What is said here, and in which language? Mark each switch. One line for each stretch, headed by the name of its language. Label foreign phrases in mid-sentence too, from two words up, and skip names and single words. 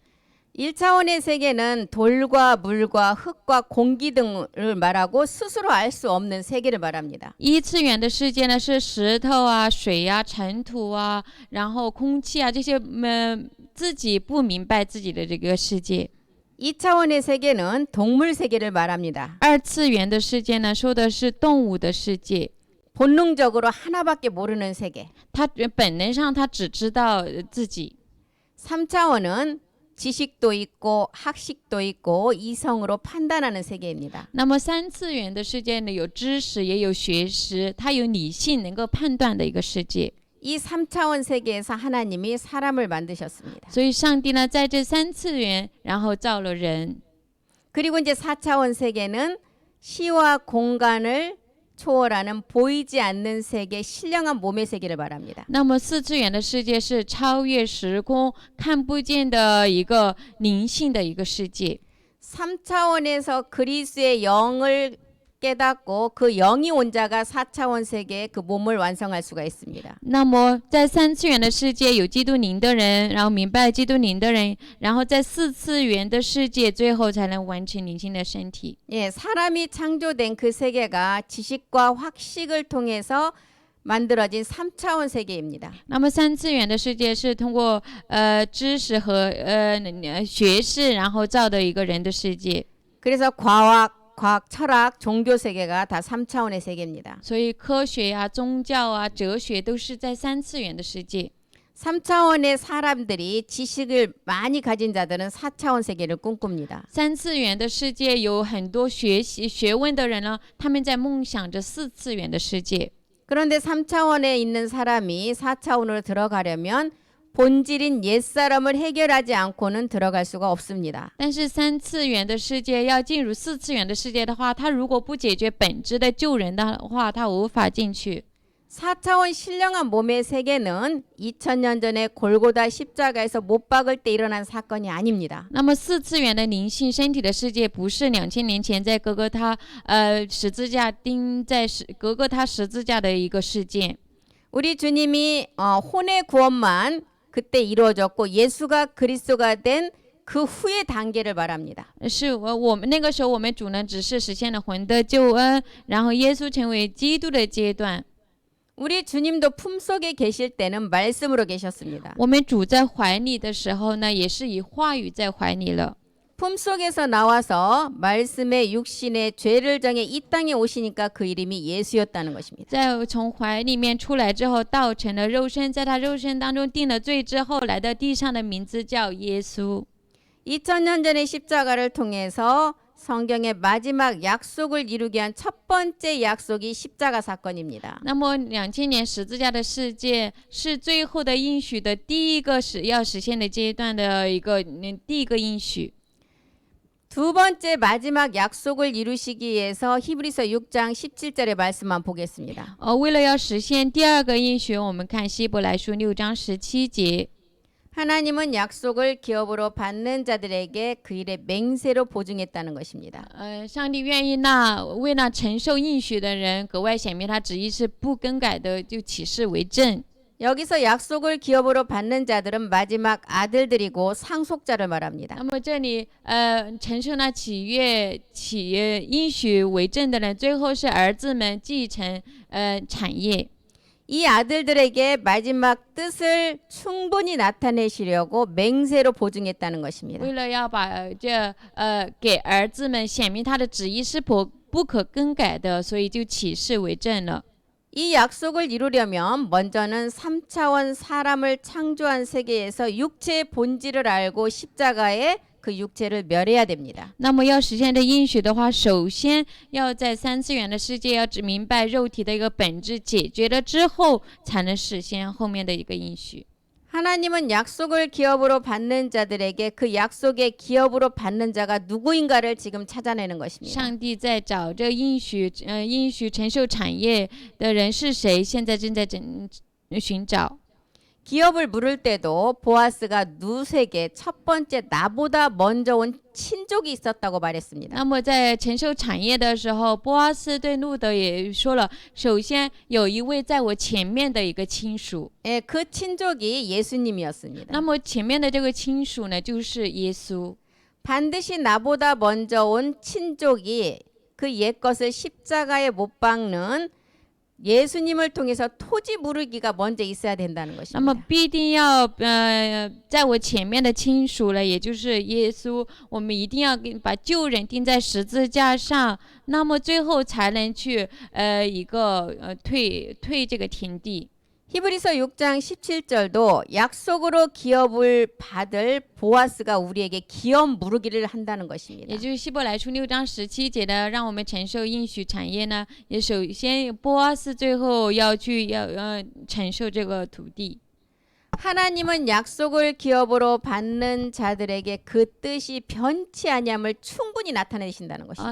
Korean: 1차원의 세계는 돌과 물과 흙과 공기 등을 말하고 스스로 알 수 없는 세계를 말합니다.
Chinese: 1 次元的世界呢，是石头啊、水啊、尘土啊，然后空气啊这些，自己不明白自己的这个世界。
Korean: 2차원의 세계는 동물 세계를 말합니다.
Chinese: 2 次元的世界呢，说的是动物的世界。
Korean: 본능적으로 하나밖에 모르는 세계.
Chinese: 他本能上他只知道自己。
Korean: 3차원은 지식도 있고 학식도 있고 이성으로 판단하는 세계입니다.
Chinese: 那么3次元的世界呢，有知识也有学识，它有理性能够判断的一个世界。
Korean: 이 3차원 세계에서 하나님이 사람을 만드셨습니다.
Chinese: 所以上帝呢，在这3次元，然后造了人。
Korean: 그리고 이제 4차원 세계는 시와 공간을 초월하는 보이지 않는 세계, 신령한 몸의 세계를 말합니다.
Chinese: 那么4次元的世界是超越时空、看不见的一个灵性的一个世界。
Korean: 3차원에서 그리스의 영을 깨닫고 그 영이 온 자가 4차원 세계의 그 몸을 완성할 수가 있습니다.
Chinese: 那么在3次元的世界有基督灵的人，然后明白基督灵的人，然后在4次元的世界，最后才能完成灵性的身体。
Korean: 예, 사람이 창조된 그 세계가 지식과 확식을 통해서 만들어진 3차원 세계입니다.
Chinese: 那么3次元的世界是通过知识和学识，然后造的一个人的世界。
Korean: 그래서 과학, 철학, 종교 세계가 다 3차원의 세계입니다.
Chinese: 所以科学呀、宗教啊、哲学都是在3次元的世界。
Korean: 3차원의 사람들이 지식을 많이 가진 자들은 4차원 세계를 꿈꿉니다.
Chinese: 3 次元的世界有很多学问的人呢，他们在梦想着4次元的世界。
Korean: 그런데 3차원에 있는 사람이 4차원으로 들어가려면 본질인 옛사람을 해결하지 않고는 들어갈 수가 없습니다.
Chinese: 但是3次元的世界要进入4次元的世界的话，他如果不解决本质的救人的话，他无法进去。
Korean: 4차원 신령한 몸의 세계는 2000년 전에 골고다 십자가에서 못 박을 때 일어난 사건이 아닙니다.
Chinese: 那么4次元的灵性身体的世界，不是2000年前在哥哥他十字架钉在哥哥他十字架的一个事件。
Korean: 우리 주님이 혼의 구원만 그때 이루어졌고 예수가 그리스도가 된 그 후의 단계를 말합니다.
Chinese: 是我们那个时候，我们主呢只是实现了魂的救恩，然后耶稣成为基督的阶段。
Korean: 우리 주님도 품속에 계실 때는 말씀으로 계셨습니다.
Chinese: 我们主在怀里的时候呢，也是以话语在怀里了。
Korean: 품속에서 나와서 말씀의 육신의 죄를 정해 이 땅에 오시니까 그 이름이 예수였다는 것입니다.
Chinese: 在从怀里面出来之后，道成了肉身，在他肉身当中定了罪之后，来到地上的名字叫耶稣。
Korean: 2000년 전의 십자가를 통해서 성경의 마지막 약속을 이루기 위한 첫 번째 약속이 십자가 사건입니다.
Chinese: 那么2000年十字架的事件是最后的应许的第一个要实现的阶段的第一个应许。
Korean: 두 번째 마지막 약속을 이루시기 위해서 히브리서 6장 17절의 말씀만 보겠습니다.
Chinese: 为了要实现第二个应许，我们看希伯来书6章17节。
Korean: 하나님은 약속을 기업으로 받는 자들에게 그 일의 맹세로 보증했다는 것입니다.
Chinese: 上帝愿意为那承受应许的人格外显明他旨意是不更改的，就起誓为证。
Korean: 여기서 약속을 기업으로 받는 자들은 마지막 아들들이고 상속자를 말합니다.
Chinese: 那么这里承受那应许为证的人，最后是儿子们继承产业。
Korean: 이 아들들에게 마지막 뜻을 충분히 나타내시려고 맹세로 보증했다는 것입니다.
Chinese: 为了要把给儿子们显明他的旨意是不可更改的，所以就起誓为证了。
Korean: 이 약속을 이루려면 먼저는 3차원 사람을 창조한 세계에서 육체의 본질을 알고 십자가에 그 육체를 멸해야 됩니다.
Chinese: 那么要实现这应许的话，首先要在三次元的世界要只明白肉体的一个本质，解决了之后，才能实现后面的一个应许。
Korean: 하나님은 약속을 기업으로 받는 자들에게 그 약속의 기업으로 받는 자가 누구인가를 지금 찾아내는 것입니다.
Chinese: 上帝在找这应许承受产业的人是谁，现在正在寻找。
Korean: 기업을 물을 때도 보아스가 룻에게 첫 번째 나보다 먼저 온 친족이 있었다고 말했습니다.
Chinese: 那么在承受产业的时候，波阿斯对路德也说了，首先有一位在我前面的一个亲属。
Korean: 예, 그 친족이 예수님이었습니다.
Chinese: 那么前面的这个亲属呢，就是耶稣。
Korean: 반드시 나보다 먼저 온 친족이 그 옛것을 십자가에 못 박는 예수님을 통해서 토지 무르기가 먼저 있어야 된다는
Chinese: 那么
Korean: 것입니다.
Chinese: 必定要在我前面的亲属了，也就是耶稣，我们一定要把旧人钉在十字架上，那么最后才能去退这个田地。
Korean: 히브리서 6장 17절도 약속으로 기업을 받을 보아스가 우리에게 기업 무르기를 한다는 것입니다.
Chinese: 也就是希伯来书6章17节的，让我们承受应许产业呢，也首先波阿斯最后要承受这个土地。
Korean: 하나님은 약속을 기업으로 받는 자들에게 그 뜻이 변치 아니함을 충분히 나타내신다는 것입니다.